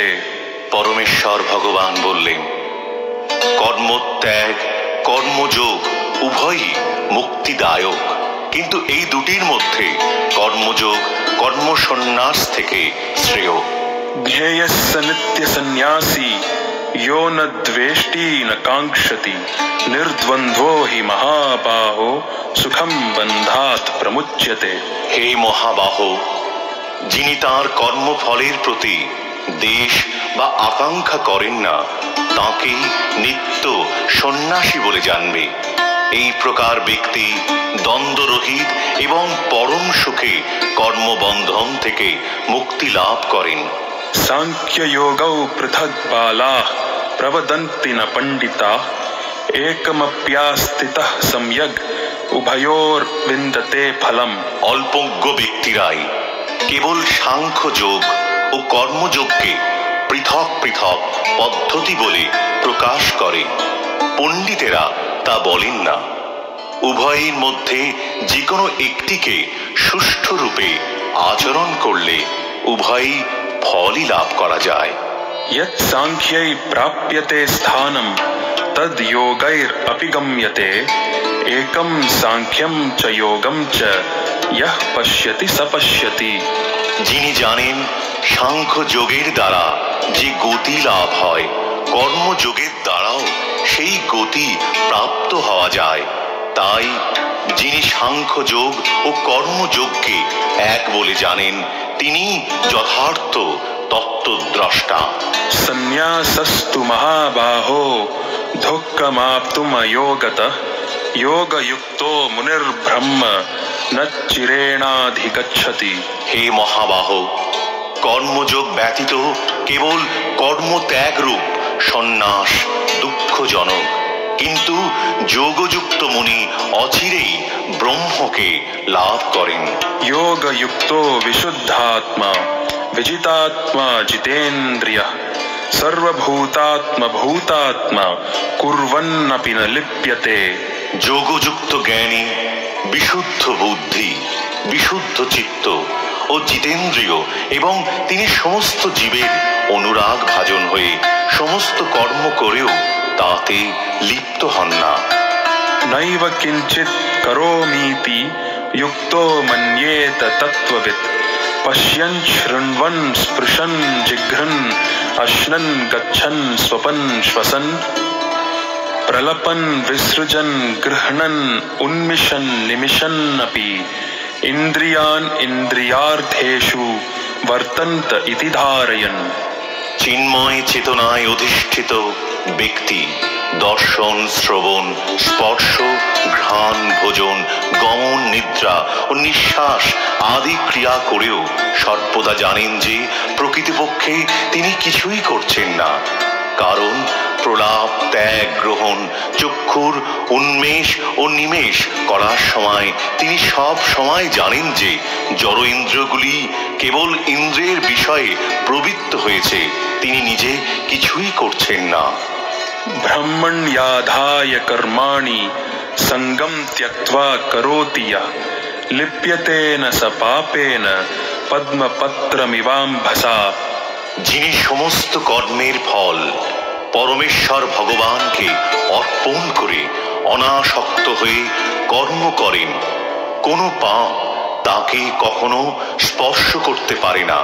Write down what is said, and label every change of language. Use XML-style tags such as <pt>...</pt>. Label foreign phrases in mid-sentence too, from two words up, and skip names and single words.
<bn>পরমেশ্বর ভগবান বললেন, কর্মত্যাগ, কর্মযোগ উভয়ই মুক্তিদায়ক, কিন্তু এই দুটির মধ্যে কর্মযোগ কর্মসন্ন্যাস থেকে শ্রেয়।</bn> <sa>জ্ঞেয়স্য নিত্য সন্ন্যাসী यो न द्वेष्टि न कांक्षति निर्द्वन्द्वो हि महाबाहो सुखम बन्धात् प्रमुच्यते।</sa> <bn>হে মহাবাহ, যিনি তাঁর কর্মফলের প্রতি দেশ বা আকাঙ্ক্ষা করেন না তাঁকেই নিত্য সন্ন্যাসী বলে জানবে। এই প্রকার ব্যক্তি দ্বন্দ্বরহিত এবং পরম সুখে কর্মবন্ধন থেকে মুক্তি লাভ করেন।</bn> <sa>सांख्य योगौ पृथक बालाः प्रवदन्ति न पंडिताः एकमप्यास्थितः सम्यग् उभयोर्विन्दते फलम्।</sa> <bn>অল্পজ্ঞ ব্যক্তিরাই কেবল সাংখ্য যোগ ও কর্মযোগকে পৃথক পৃথক পদ্ধতি বলে প্রকাশ করে, পণ্ডিতেরা তা বলেন না। উভয়ের মধ্যে যে কোনো একটিকে সুষ্ঠু রূপে আচরণ করলে উভয়ই ফলই লাভ করা যায়।</bn> <sa>यत् सांख्यै प्राप्यते स्थानं तद् योगैरपि गम्यते एकं सांख्यं च योगं च यः पश्यति स पश्यति।</sa> <bn>যিনি জানেন সাংখ্য যোগের দ্বারা যে গতি লাভ হয়, কর্মযোগের দ্বারাও সেই গতি প্রাপ্ত হওয়া যায়, তাই যিনি সাংখ্য যোগ ও কর্মযোগকে এক বলে জানেন তিনি যথার্থ তত্ত্বদ্রষ্টা।</bn> <sa>सन्न्यासस्तु महाबाहो दुःखमाप्तुम् अयोगतः योगयुक्तो मुनिर्ब्रह्म न चिरेणाधिगच्छति।</sa> <bn>হে মহাবাহ, কর্মযোগ ব্যতীত কেবল কর্মত্যাগ রূপ সন্ন্যাস দুঃখজনক, কিন্তু যোগযুক্ত মুনি অচিরেই ব্রহ্মকে লাভ করেন।</bn> <sa>योगयुक्तो विशुद्धात्मा विजितात्मा जितेन्द्रियः सर्वभूतात्मा भूतात्मा कुर्वन्नपि न लिप्यते।</sa> <bn>যোগযুক্ত জ্ঞানী, বিশুদ্ধ বুদ্ধি, বিশুদ্ধ চিত্ত ও জিতেন্দ্রিয় এবং তিনি সমস্ত জীবের অনুরাগ ভাজন হয়ে সমস্ত কর্ম করেও তাতে লিপ্ত হন না।</bn> <sa>नैव किञ्चित् करोमीति युक्तो मन्येत तत्त्ववित् पश्यन् शृण्वन् स्पृशन् जिघ्रन् अश्नन् गच्छन् स्वपन् श्वसन् प्रलपन् विसृजन् गृह्णन् उन्मिषन् निमिषन्नपि इन्द्रियान् इन्द्रियार्थेषु वर्तन्त इति धारयन्।</sa> <bn>চিন্ময় চেতনায় অধিষ্ঠিত ব্যক্তি দর্শন, শ্রবণ, স্পর্শ, ঘ্রাণ, ভোজন, গমন, নিদ্রা ও নিঃশ্বাস আদি ক্রিয়া করেও সর্বদা জানেন যে প্রকৃতপক্ষে তিনি কিছুই করছেন না, কারণ প্রলাপ, ত্যাগ, গ্রহণ, চক্ষুর উন্মেষ ও নিমেষ করার সময় তিনি সব সময় জানেন যে জড় ইন্দ্রিয়গুলি কেবল ইন্দ্রিয়ের বিষয়ে প্রবৃত্ত হয়েছে, তিনি নিজে কিছুই করছেন না।</bn> <sa>ब्रह्मण्याधाय कर्माणि संगम त्यक्त्वा करोति यः लिप्यते न स पापेन পদ্মপত্রমিবাম্ভসা।</sa> <bn>যিনি সমস্ত কর্মের ফল পরমেশ্বর ভগবানকে অর্পণ করে অনাসক্ত হয়ে কর্ম করেন, কোনো পাপ তাকে কখনো স্পর্শ করতে পারে না।</bn>